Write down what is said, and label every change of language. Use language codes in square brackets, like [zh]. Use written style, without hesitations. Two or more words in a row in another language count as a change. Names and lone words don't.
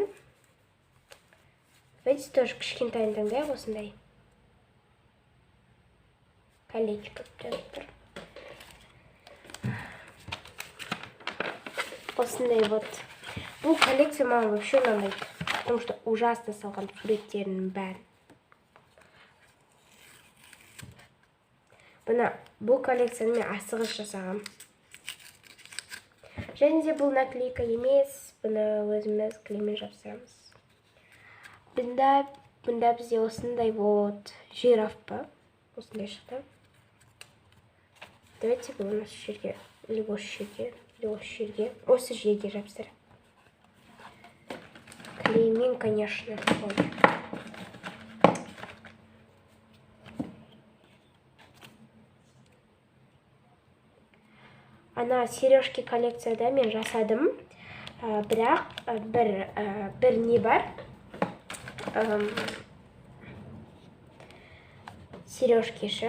[ru] Давайте тоже [kk] кішкентайын таңдайық осындай. Колечко жазып тұр. Осындай вот. Бұл коллекция маған вообще ұнамайды, [ru] потому что ужасно [kk] салған суреттерінің бәрін. Бұл коллекцияны мен асығыс жасағам. Және де бұл наклейка емес, бұны өзіміз клеймен жапсырамыз. Бұнда бізде осындай вот жираф па, осындай шықты. Давайте бұл осы жерге, или осы жерге жапсырам. Клеймен, [ru] конечно, такой. [kk] Ана сережки коллекцияда мен жасадым. Бірақ бір не бар. Сережкеші.